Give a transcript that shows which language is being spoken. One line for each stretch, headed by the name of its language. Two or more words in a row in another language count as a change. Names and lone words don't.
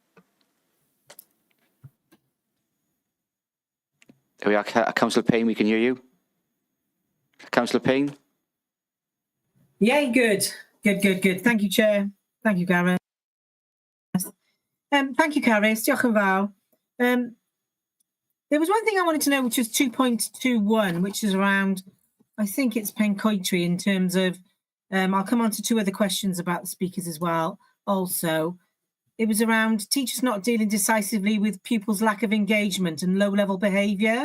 English: There we are, Councillor Payne, we can hear you. Councillor Payne? Yeah, good. Thank you, Chair. Thank you, Gareth. Thank you,
Welsh: Carys. Diolch yn fawr.
English: There was one thing I wanted to know, which was 2.21, which is around, I think it's pencoetry in terms of, I'll come on to two other questions about the speakers as well. Also, it was around teachers not dealing decisively with pupils' lack of engagement and low-level behaviour.